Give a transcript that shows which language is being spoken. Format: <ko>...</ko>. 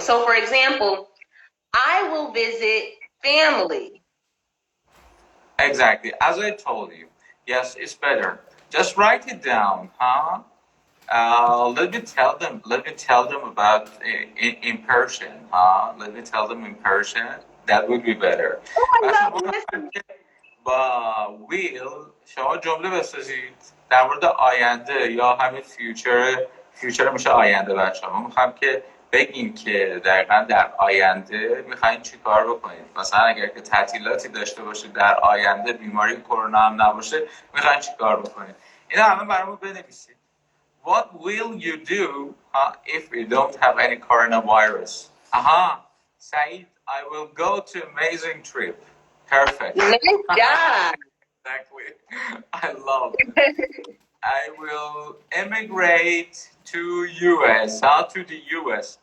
<en>So for example, I will visit family. Exactly. As I told you, yes, it's better. Just write it down, huh? Let me tell them. Let me tell them about in person, huh? Let me tell them in person. That would be better. Oh, I</en> <fa>مثلا</fa> <en>love</en> <fa>ما</fa> <en>listening.</en> <fa>با ویل شما جمله بسازید در مورد آینده یا همین فیوچر میشه آینده. بچه ما میخوایم که بگیم که دقیقا در آینده میخواین چی کار بکنید. مثلا اگر که تعطیلاتی داشته باشید در آینده، بیماری کرونا هم نباشه، میخواین چی کار بکنید. اینا همه برامون بنویسید.</fa> <en>What will you do if we don't have any coronavirus? Aha, Said, I will go to amazing trip. Perfect. Nice job. Exactly. I love it. I will immigrate to US, to the US.</en>